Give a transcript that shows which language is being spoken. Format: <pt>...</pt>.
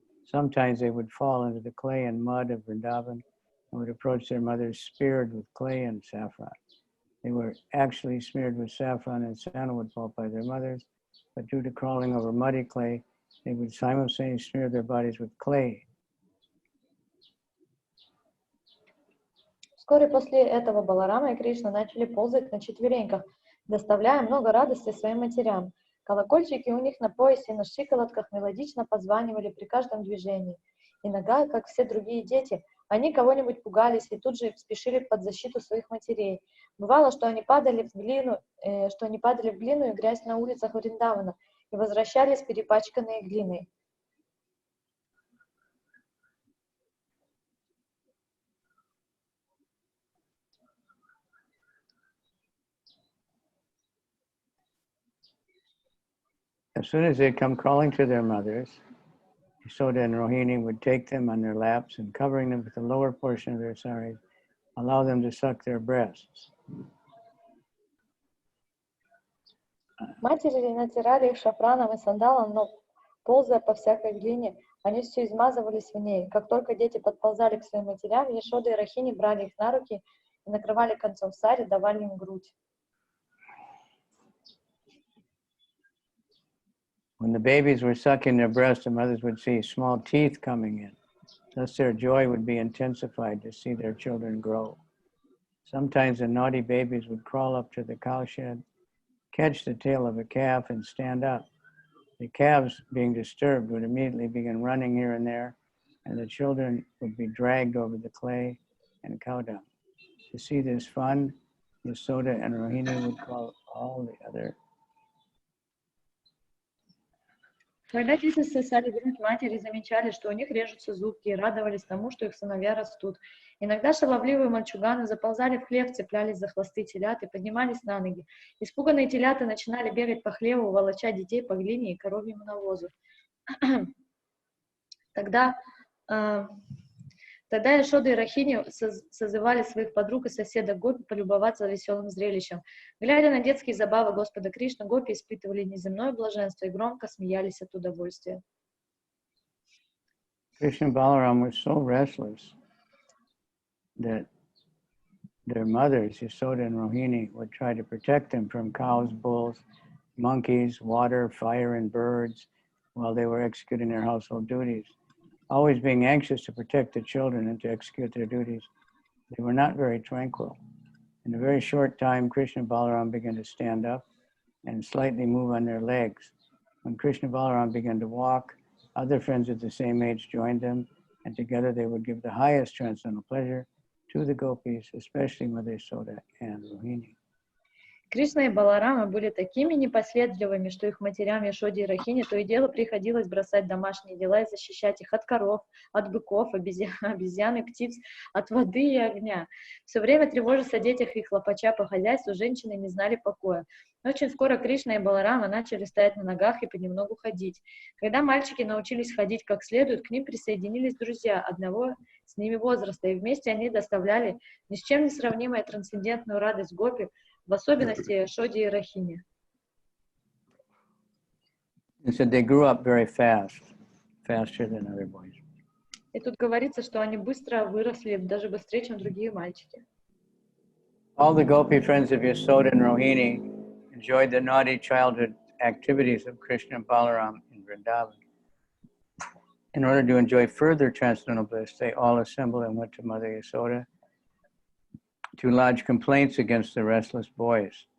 <en>Sometimes they would fall into the clay and mud of Vrindavan and would approach their mothers speared with clay and saffron. They were actually smeared with saffron and sandalwood pulp by their mothers, but due to crawling over muddy clay, they would simultaneously smear their bodies with clay.</en> <ru>Вскоре после этого Баларама и Кришна начали ползать на четвереньках, доставляя много радости своим матерям. Колокольчики у них на поясе и на щиколотках мелодично позванивали при каждом движении. Иногда, как все другие дети, они кого-нибудь пугались и тут же спешили под защиту своих матерей. Бывало, что они падали в глину и грязь на улицах Вриндавана и возвращались перепачканные глиной.</ru> <en>As soon as they'd come crawling to their mothers, Yasoda and Rohini would take them on their laps and, covering them with the lower portion of their saris, allow them to suck their breasts.</en> <ru>Матери натирали их шафраном и сандалом, но, ползая по всякой глине, они все измазывались в ней. Как только дети подползали к своим матерям, Яшода и Рахини брали их на руки и накрывали концом сари, давали им грудь.</ru> <en>When the babies were sucking their breast, the mothers would see small teeth coming in. Thus their joy would be intensified to see their children grow. Sometimes the naughty babies would crawl up to the cowshed, catch the tail of a calf, and stand up. The calves, being disturbed, would immediately begin running here and there, and the children would be dragged over the clay and cow dung. To see this fun, Yasoda and Rohini would call all the other.</en> <ru>Когда дети сосали грудь матери, замечали, что у них режутся зубки, и радовались тому, что их сыновья растут. Иногда шаловливые мальчуганы заползали в хлев, цеплялись за хвосты телят и поднимались на ноги. Испуганные телята начинали бегать по хлеву, волоча детей по глине и коровьему навозу. Тогда Яшода и Рахини созывали своих подруг и соседок Гопи полюбоваться веселым зрелищем. Глядя на детские забавы Господа Кришны, Гопи испытывали неземное блаженство и громко смеялись от удовольствия.</ru> <en>Krishna and Balaram were so restless that their mothers, Yasoda and Rohini, would try to protect them from cows, bulls, monkeys, water, fire, and birds while they were executing their household duties. Always being anxious to protect the children and to execute their duties, they were not very tranquil. In a very short time, Krishna and Balaram began to stand up and slightly move on their legs. When Krishna and Balaram began to walk, other friends of the same age joined them, and together they would give the highest transcendental pleasure to the gopis, especially Mother Yasoda and Rohini.</en> <ru>Кришна и Баларама были такими непоследовательными, что их матерям Яшоде и Рахине то и дело приходилось бросать домашние дела и защищать их от коров, от быков, обезьян и птиц, от воды и огня. Все время тревожась о детях и хлопача по хозяйству, женщины не знали покоя. Очень скоро Кришна и Баларама начали стоять на ногах и понемногу ходить. Когда мальчики научились ходить как следует, к ним присоединились друзья одного с ними возраста, и вместе они доставляли ни с чем не сравнимую трансцендентную радость Гопи, в особенности Яшоде и Рахине.</ru> <en>They said they grew up very fast, faster than other boys.</en> <ru>И тут говорится, что они быстро выросли, даже быстрее, чем другие мальчики.</ru> <en>All the gopi friends of Yasoda and Rohini enjoyed the naughty childhood activities of Krishna and Balaram in Vrindavan. In order to enjoy further transcendental bliss, they all assembled and went to Mother Yasoda to lodge complaints against the restless boys.</en>